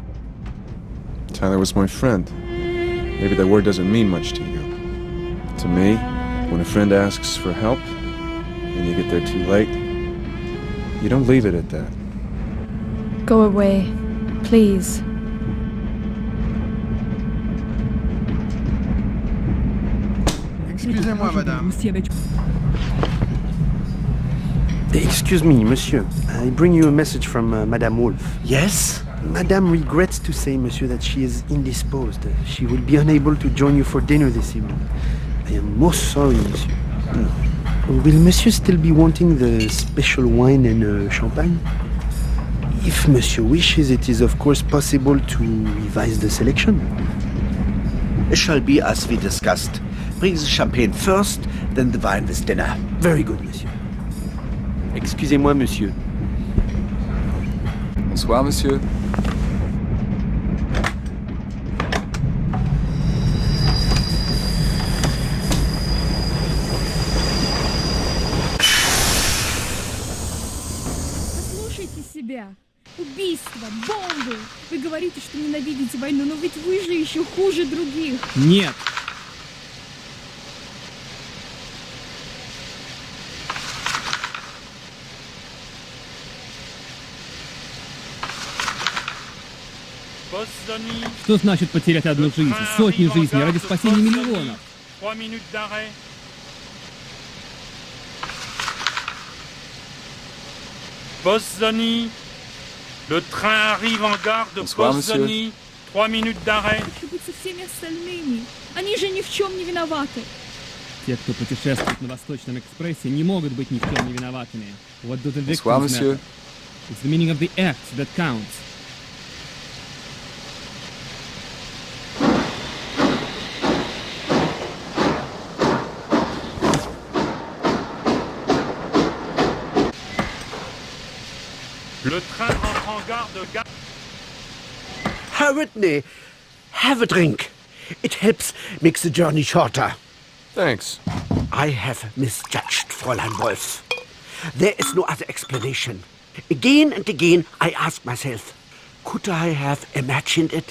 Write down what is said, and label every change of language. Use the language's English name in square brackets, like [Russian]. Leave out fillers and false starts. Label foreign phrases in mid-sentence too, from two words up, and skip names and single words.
[English] Tyler was my friend. Maybe that word doesn't mean much to you. To me, when a friend asks for help, and you get there too late, you don't leave it at that. Go away, please. [French] Excusez-moi, madame. [English] Excuse me, monsieur. I bring you a message from Madame Wolf. Yes? Madame regrets to say, monsieur, that she is indisposed. She will be unable to join you for dinner this evening. I am most sorry, monsieur. Will monsieur still be wanting the special wine and champagne? If monsieur wishes, it is of course possible to revise the selection. It shall be as we discussed. Bring the champagne first, then the wine with dinner. Very good, [French] monsieur. Excusez-moi, monsieur. Bonsoir, monsieur. [Russian] Послушайте себя. Убийства, бомбы. Вы говорите, что ненавидите войну, но ведь вы же еще хуже других. Нет. Что значит потерять одну жизнь, сотни жизней ради спасения миллионов? [French] 3 minutes d'arrêt. Bosnie. Le train arrive en gare de Bosnie. 3 minutes d'arrêt. [Russian] Как быть со всеми остальными? Они же ни в чем не виноваты. Те, кто путешествует на Восточном экспрессе, не могут быть ни в чем не виноватыми. [English] What do the [French] Bonsoir, [English] victims [French] monsieur. [English] matter? It's the meaning of the act that counts. [French] Le train entre en gare de Gare. [English] Herr Whitney, have a drink. It helps make the journey shorter. Thanks. I have misjudged Fräulein Wolf. There is no other explanation. Again and again I ask myself, could I have imagined it?